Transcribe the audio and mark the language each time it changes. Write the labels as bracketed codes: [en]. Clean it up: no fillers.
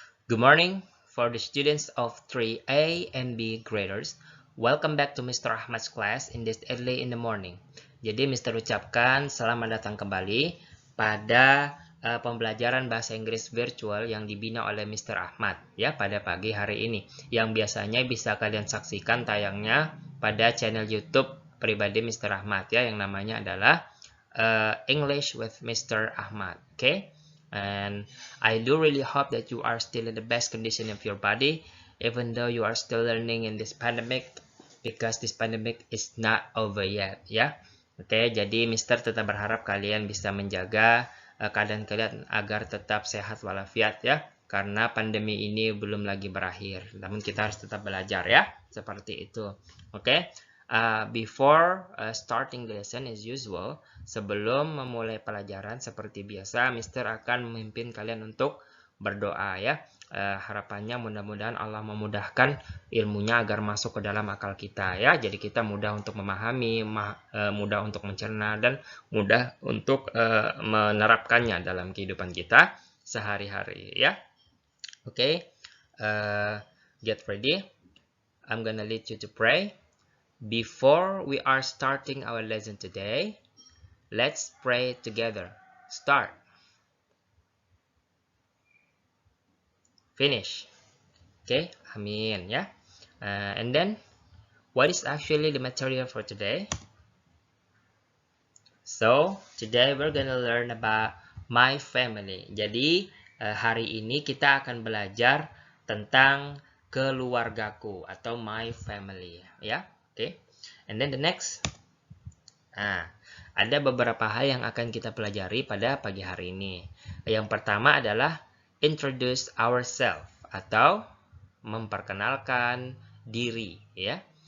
[en] Good morning for the students of 3A and B graders. Welcome back to Mr. Ahmad's class in this early in the morning. [id] Jadi Mr. ucapkan selamat datang kembali pada pembelajaran bahasa Inggris virtual yang dibina oleh Mr. Ahmad ya pada pagi hari ini. Yang biasanya bisa kalian saksikan tayangnya pada channel YouTube pribadi Mr. Ahmad ya yang namanya adalah English with Mr. Ahmad. [en] Okay, and I do really hope that you are still in the best condition of your body, even though you are still learning in this pandemic, because this pandemic is not over yet. [id] Ya, okay, jadi Mr. tetap berharap kalian bisa menjaga keadaan kalian agar tetap sehat walafiat ya, karena pandemi ini belum lagi berakhir. Namun kita harus tetap belajar ya, seperti itu. Okay. Before starting the lesson as usual, sebelum memulai pelajaran seperti biasa, Mister akan memimpin kalian untuk berdoa ya. Harapannya mudah-mudahan Allah memudahkan ilmunya agar masuk ke dalam akal kita ya. Jadi kita mudah untuk memahami, mudah untuk mencerna, dan mudah untuk menerapkannya dalam kehidupan kita sehari-hari ya. [en] Okay, get ready. I'm gonna lead you to pray. Before we are starting our lesson today, let's pray together. Start. Finish. Okay, amin ya. And then, what is actually the material for today? So, today we're gonna learn about my family. [id] Jadi, hari ini kita akan belajar tentang keluargaku atau my family ya. Okay, and then the next, ada beberapa hal yang akan kita pelajari pada pagi hari ini. Yang pertama adalah introduce ourselves atau memperkenalkan diri ya.